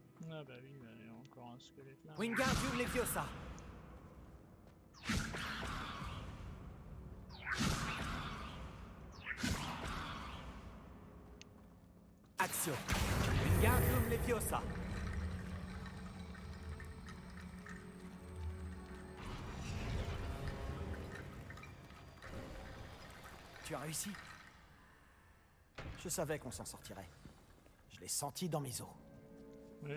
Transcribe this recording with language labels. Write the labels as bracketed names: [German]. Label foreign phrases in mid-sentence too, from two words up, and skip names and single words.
[French] Ah bah oui, il y a encore un squelette là. Wingardium Leviosa. Action. Wingardium Leviosa. Tu as réussi? Je savais qu'on s'en sortirait. Je l'ai senti dans mes os. Ouais.